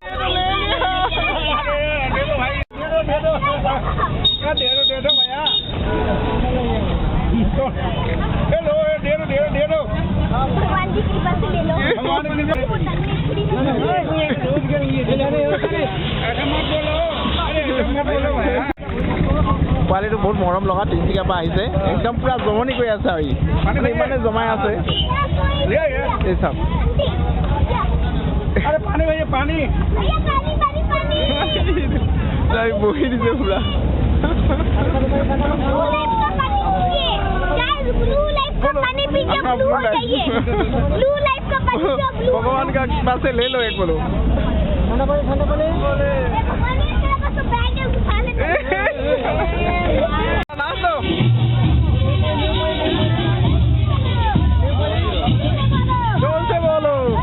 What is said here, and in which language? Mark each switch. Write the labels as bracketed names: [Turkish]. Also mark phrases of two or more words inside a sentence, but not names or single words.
[Hindi] दे दो भाई, दे दो भैया। दे दो। भगवान की कृपा से ले लो। भगवान की कृपा से। ऐसा मत बोलो। अरे ऐसा मत बोलो भैया। [Assamese] পোৱালিটো বহুত মৰম লগা, তিনিচুকীয়াৰ পৰা আহিছে। একদম পুৰা জমনি কৰি আছে আৰু মানে ইমানে জমাই আছে। [Hindi] लिया ये। [Assamese] এই চাওক। [Hindi] अरे पानी भैया, पानी। भैया पानी पानी पानी। [Assamese] তাই বহি দিছে পুৰা। [Hindi] ब्लू लाइफ का पानी पीजिए। गाइस, ब्लू लाइफ का पानी पीजिए, हाँ, ब्लू ब्लू हो लाइफ। जाइए। ब्लू लाइफ का पानी जो ब्लू। भगवान का कृपा से ले लो एक बोलो। भगवान ने तेरा पास तो बैग है, उठा ले। नाच दो। जोर से बोलो।